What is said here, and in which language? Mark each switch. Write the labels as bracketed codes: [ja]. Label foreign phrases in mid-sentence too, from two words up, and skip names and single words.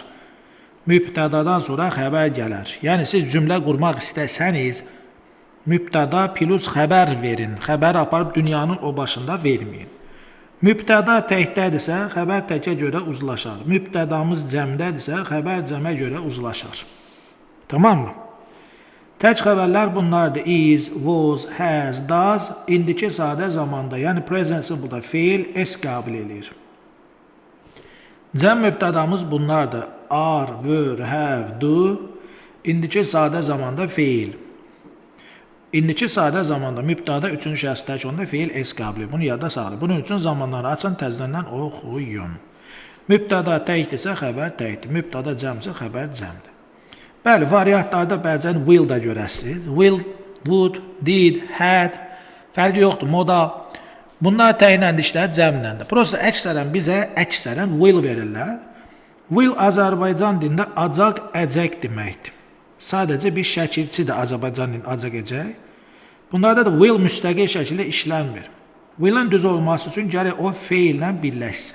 [az] Mübtədadan sonra xəbər gələr. Yəni siz cümlə qurmaq istəsəniz, mübtəda plus xəbər verin. Xəbər aparıb dünyanın o başında verməyin. Mübtəda təkdədirsə, xəbər təkə görə uzlaşar. Mübtədamız cəmdədirsə, xəbər cəmə görə uzlaşar. Tamam mı? Tək xəbərlər bunlardır. [en] Is, was, has, does, [az] indiki sadə zamanda, yəni [en] present simple- [az] da feil s qəbul edir. Cəm mübtədamız bunlardır. [en] Are, were, have, do, [az] indiki sadə zamanda feil. İndiki sadə zamanda mübtəda 3-cü şəxs tək onda feil s qəbul edir. Bunu yadda saxlayın. Bunun üçün zamanları açın, təzədən oxuyun. Mübtəda təkdirsə, xəbər təkdir. Mübtəda cəmsə, xəbər cəmdir. Bəli, variantlarda bəzən will da görəsiniz. [en] Will, would, did, had, [az] fərqi yoxdur, modal. Bunlar təyinləndi işlər cəmləndir. Prosta əksərən bizə will verirlər. Will Azərbaycan dilində acaq, əcək deməkdir. Sadəcə bir şəkilçidir Azərbaycan dilində acaq, əcək. Bunlarda da will müstəqil şəkildə işlənmir. Will'in düz olması üçün gərək o feillə birləşsin.